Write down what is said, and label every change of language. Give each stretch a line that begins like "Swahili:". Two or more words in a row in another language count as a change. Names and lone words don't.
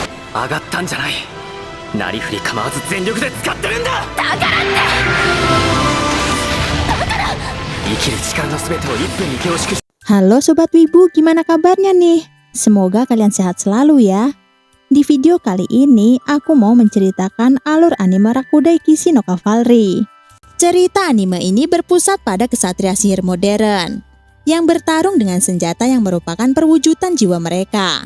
Japanese: 上がったんじゃない。なりふり構わず全力で使ってるんだ。だからって生きる力の全てを1分に凝縮し。
Indonesian: Halo Sobat Wibu, gimana kabarnya nih? Semoga kalian sehat selalu ya. Di video kali ini, aku mau menceritakan alur anime Rakudai Kishi no Cavalry. Cerita anime ini berpusat pada kesatria sihir modern yang bertarung dengan senjata yang merupakan perwujudan jiwa mereka.